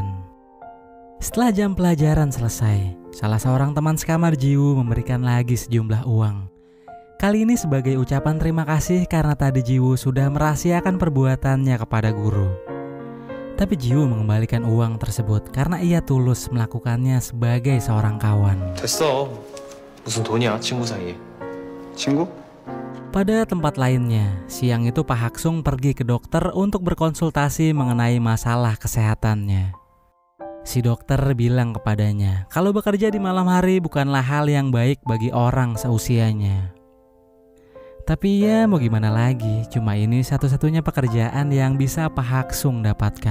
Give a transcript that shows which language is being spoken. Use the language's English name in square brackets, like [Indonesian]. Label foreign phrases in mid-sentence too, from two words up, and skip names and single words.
[Indonesian] Setelah jam pelajaran selesai, salah seorang teman sekamar Ji-woo memberikan lagi sejumlah uang. Kali ini sebagai ucapan terima kasih karena tadi Ji-woo sudah merahasiakan perbuatannya kepada guru. Tapi Ji-woo mengembalikan uang tersebut karena ia tulus melakukannya sebagai seorang kawan. [Korean] 됐어. 무슨 돈이야, 친구 사이에. 친구? [Indonesian] Pada tempat lainnya, siang itu Pak Hak-sung pergi ke dokter untuk berkonsultasi mengenai masalah kesehatannya. Si dokter bilang kepadanya kalau bekerja di malam hari bukanlah hal yang baik bagi orang seusianya. Tapi ya mau gimana lagi, cuma ini satu-satunya pekerjaan yang bisa Pak Hak-sung dapatkan.